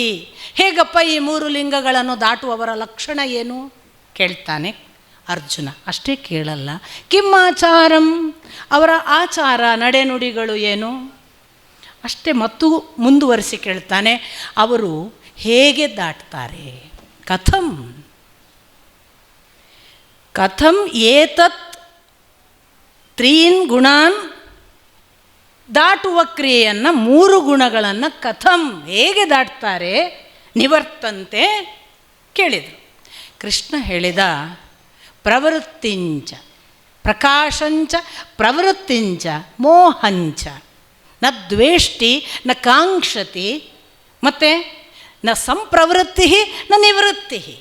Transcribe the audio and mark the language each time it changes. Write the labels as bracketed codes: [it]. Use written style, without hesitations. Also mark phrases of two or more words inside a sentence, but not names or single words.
[kn] ಹೇಗಪ್ಪ ಈ 3 ಲಿಂಗಗಳನ್ನು ದಾಟುವವರ ಲಕ್ಷಣ ಏನು ಕೇಳ್ತಾನೆ ಅರ್ಜುನ. ಅಷ್ಟೇ ಕೇಳಲ್ಲ, ಕಿಮ್ಮಾಚಾರಂ, ಅವರ ಆಚಾರ ನಡೆನುಡಿಗಳು ಏನು ಅಷ್ಟೇ. ಮತ್ತು ಮುಂದುವರಿಸಿ ಕೇಳ್ತಾನೆ, ಅವರು ಹೇಗೆ ದಾಟ್ತಾರೆ? [sa] ಕಥಂ ಕಥಂ ಏತತ್ ತ್ರೀನ್ ಗುಣಾನ್ [kn] ದಾಟುವ ಕ್ರಿಯೆಯನ್ನು 3 ಗುಣಗಳನ್ನು ಕಥಂ ಹೇಗೆ ದಾಟ್ತಾರೆ ನಿವರ್ತಂತೆ ಕೇಳಿದರು. [sa] ಕೃಷ್ಣ ಹೇಳಿದ ಪ್ರವೃತ್ತಿಂಚ ಪ್ರಕಾಶಂಚ ಪ್ರವೃತ್ತಿಂಚ ಮೋಹಂಚ ನ ದ್ವೇಷ್ಟಿ ನ ಕಾಂಕ್ಷತಿ ಮತ್ತು ನ ಸಂಪ್ರವೃತ್ತಿ ನ ನಿವೃತ್ತಿ